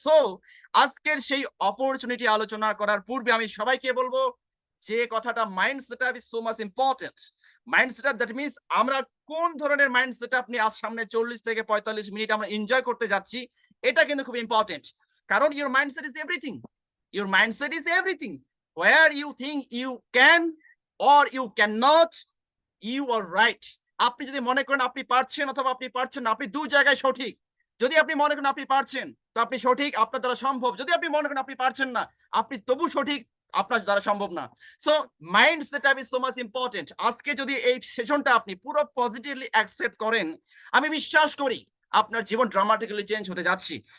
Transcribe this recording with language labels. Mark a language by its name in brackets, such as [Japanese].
[Bangla] So আজকের সেই opportunity আলোচনা করার পূর্বে আমি সবাইকে বলবো যে কথাটা, [English] Mind setup is so much important. Mind setup that means [Bangla] আমরা কোন ধরনের মাইন্ড সেটআপ নিয়ে আজ সামনে 40 থেকে 45 মিনিট আমরা এনজয় করতে যাচ্ছি, এটা কিন্তু খুব ইম্পর্টেন্ট। [English] কারণ your mindset is everything, your mindset is everything. Where you think you can or you cannot, you are right. [Bangla] আপনি যদি মনে করেন আপনি পারছেন অথবা আপনি পারছেন না, আপনি দুই জায়গায় সঠিক। যদি আপনি মনে করেন আপনি পারছেন তো আপনি সঠিক, আপনার দ্বারা সম্ভব। যদি আপনি মনে করেন আপনি পারছেন না, আপনি তবু সঠিক, আপনার দ্বারা সম্ভব না। [English] So mind setup is so much important. [Bangla] আজকে যদি এই সেশনটা আপনি পুরো পজিটিভলি অ্যাকসেপ্ট করেন, আমি বিশ্বাস করি আপনার জীবন ড্রামাটিক্যালি চেঞ্জ হতে যাচ্ছে।